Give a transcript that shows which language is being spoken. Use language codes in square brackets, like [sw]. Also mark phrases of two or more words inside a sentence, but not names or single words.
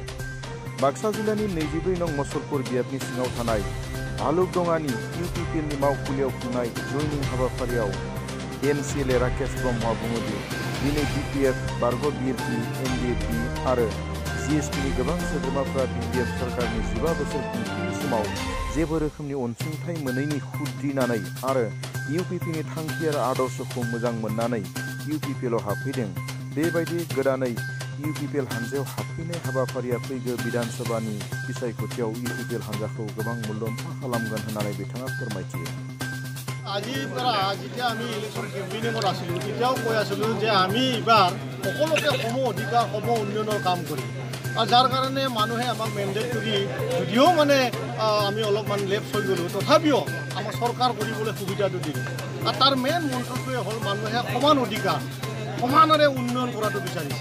[brx] बाक्सा जिल्लानि 24 नं मसलपुर बियाबनि सिङाव थानाय भालुकदंगानि UPPL नि मावखुलियाव खुंनाय जयनिं हाबाफारियाव MCLA राकेश ब्रह्मआ बुङोदि दिनै BPF, बारग' BLT, NDT आरो GSP नि गोबां सोद्रोमाफ्रा BPF सरकारनि 15 बोसोर खुंथायनि समाव जेबो रोखोमनि अनसुंथाइ मोनैनि खुद्रिनानै आरो UPPL नि थांखि आरो आदर्शखौ मोजां मोननानै UPPL आव हाबफैदों। बेबायदि गोदानै UPPL हानजायाव हाबफैनाय हाबाफारिया फैगौ बिधानसभानि बिसायख'थियाव UPPL हानजाखौ गोबां मुलाम्फा खालामगोन होननानै बिथाङा फोरमायथियो। [as] আজিৰ পৰা যেতিয়া আমি [en] election campaigningত [as] আছিলোঁ তেতিয়াও কৈ আছিলোঁ যে আমি এইবাৰ সকলোকে সম অধিকাৰ সম উন্নয়নৰ কাম কৰিম আৰু যাৰ কাৰণে মানুহে আমাক মেণ্ডেট কৰি যদিও মানে আমি অলপমান লেফ্ট হৈ গ'লোঁ তথাপিও আমাক চৰকাৰ কৰিবলৈ সুবিধাটো দিলে আৰু তাৰ মেইন মন্ত্ৰটোৱে হ'ল মানুহে সমান অধিকাৰ সমানেৰে উন্নয়ন কৰাটো বিচাৰিছে।